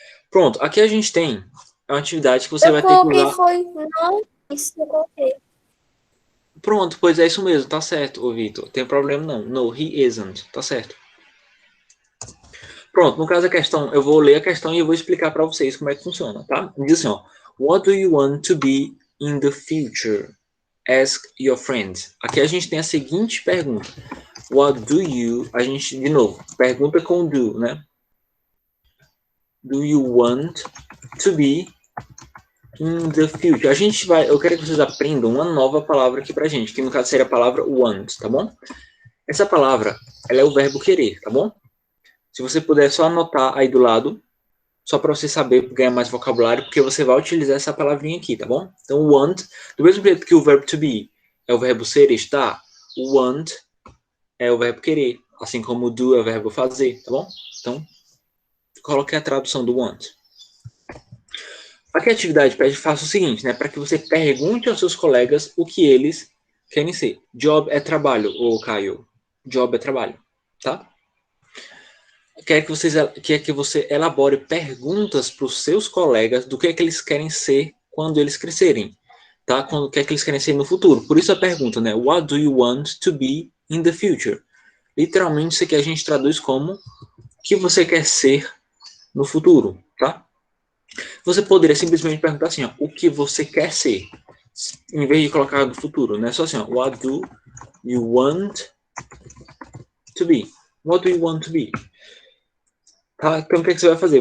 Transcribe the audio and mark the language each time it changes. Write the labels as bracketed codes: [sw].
[pt] Pronto, aqui a gente tem uma atividade que você Eu vai ter que coloquei usar. foi não, isso eu coloquei. Pronto, pois é isso mesmo, tá certo, ô Vitor. Tem problema não. [en] No, he isn't, [pt] tá certo. Pronto, no caso a questão, eu vou ler a questão e eu vou explicar para vocês como é que funciona, tá? Diz assim, ó. [en] What do you want to be in the future? Ask your friends. [pt] Aqui a gente tem a seguinte pergunta. [en] What do you... [pt] A gente, de novo, pergunta com do, né? [en] Do you want to be in the future? [pt] Eu quero que vocês aprendam uma nova palavra aqui pra gente, que no caso seria a palavra want, tá bom? Essa palavra, ela é o verbo querer, tá bom? Se você puder só anotar aí do lado, só para você saber ganhar mais vocabulário, porque você vai utilizar essa palavrinha aqui, tá bom? Então, want, do mesmo jeito que o verbo to be é o verbo ser, estar, o want é o verbo querer, assim como o do é o verbo fazer, tá bom? Então, coloque a tradução do want. Aqui a atividade pede, faça o seguinte, né? Para que você pergunte aos seus colegas o que eles querem ser. Job é trabalho, ô Caio. Job é trabalho, tá? Quer que você elabore perguntas para os seus colegas do que é que eles querem ser quando eles crescerem, tá? Quando que é que eles querem ser no futuro. Por isso a pergunta, né? [en] What do you want to be in the future? [pt] Literalmente isso aqui a gente traduz como o que você quer ser no futuro, tá? Você poderia simplesmente perguntar assim, ó, o que você quer ser, em vez de colocar no futuro, né? Só assim, ó, [en] what do you want to be? [pt] What do you want to be? Tá? Então, o que você vai fazer?